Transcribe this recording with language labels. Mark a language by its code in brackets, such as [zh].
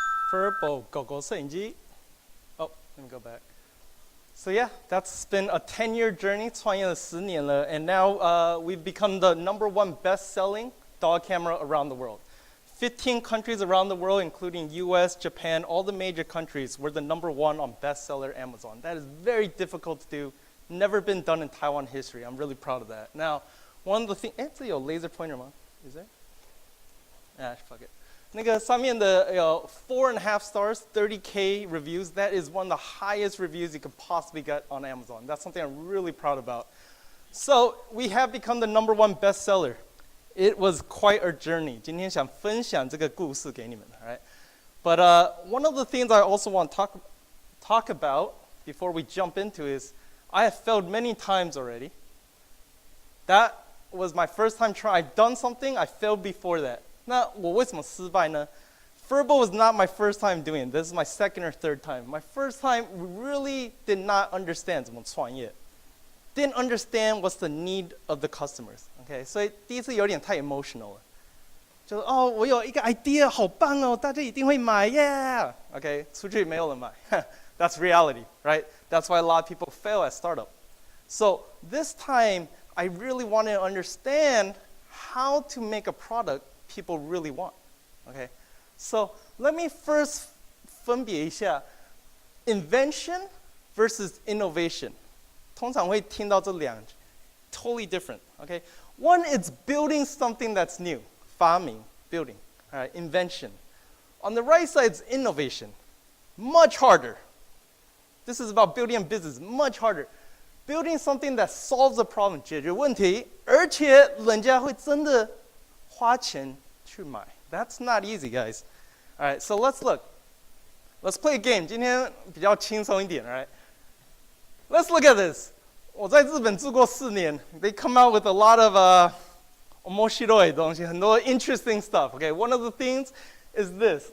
[zh] Purple 狗狗摄影机。 [en] Oh, let me go back. So yeah, that's been a 10-year journey, [zh] 创业了10年了, [en] and now we've become the #1 best-selling dog camera around the world. 15 countries around the world, including US, Japan, all the major countries, we're the #1 on bestseller Amazon. That is very difficult to do, never been done in Taiwan history. I'm really proud of that. Now, one of the things, [zh] 这有 laser pointer 吗? [en] Is there? Fuck it. [zh] 那个上面的有 [en] 4.5 stars, 30K reviews. That is one of the highest reviews you could possibly get on Amazon. That's something I'm really proud about. So we have become the #1 bestseller. It was quite a journey. [zh] 今天想分享这个故事给你们, [en] all right? But one of the things I also want to talk about before we jump into is I have failed many times already. That was my first time trying. I've done something, I failed before that. [zh] 那我为什么失败呢 [en] Verbal was not my first time doing it. This is my second or third time. My first time, we really did not understand [zh] 怎么创业 [en] Didn't understand what's the need of the customers. [zh] Okay, 所以第一次有点太 emotional 了。就是哦，我有一个 idea 好棒哦，大家一定会买 ，yeah。 [en] Okay， [zh] 出去没有人买， [en] That's reality, right? That's why a lot of people fail at startup. So this time, I really wanted to understand how to make a product people really want. Okay, so let me first [zh] 分别一下 [en] invention versus innovation. [zh] 通常会听到这两 [en] totally different. Okay, one is building something that's new. 发明 building, all right, invention. On the right side is innovation, much harder. This is about building a business, much harder. Building something that solves a problem, [zh] 解决问题，而且人家会真的花钱去买。 [en] That's not easy, guys. All right, so let's look. Let's play a game. [zh] 今天比较轻松一点 [en] all right? Let's look at this. [zh] 我在日本住过4年。 [en] They come out with a lot of [ja] 面白い [zh] 东西，很多 [en] interesting stuff. Okay, one of the things is this.